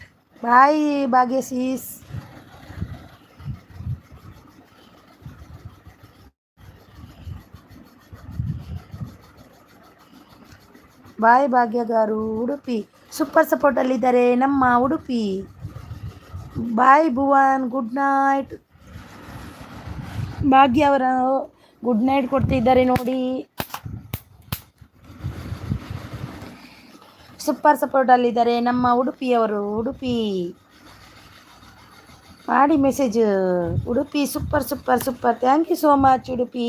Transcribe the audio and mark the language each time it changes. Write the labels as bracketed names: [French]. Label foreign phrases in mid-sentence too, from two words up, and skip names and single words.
[Kannada] ಬಾಯ್ ಭಾಗ್ಯಶೀಸ್. ಬಾಯ್ ಭಾಗ್ಯಗಾರು. ಉಡುಪಿ ಸೂಪರ್ ಸಪೋರ್ಟಲ್ಲಿದ್ದಾರೆ ನಮ್ಮ ಉಡುಪಿ. [English] bye ಭುವನ್, good night. [Kannada] ಭಾಗ್ಯ ಅವರ [English] good night [Kannada] ಕೊಡ್ತಿದ್ದಾರೆ ನೋಡಿ. ಸೂಪರ್ ಸಪೋರ್ಟಲ್ಲಿದ್ದಾರೆ ನಮ್ಮ ಉಡುಪಿಯವರು. ಉಡುಪಿ ಮಾಡಿ ಮೆಸೇಜ್. ಉಡುಪಿ ಸೂಪರ್. [English] thank you so much [Kannada] ಉಡುಪಿ.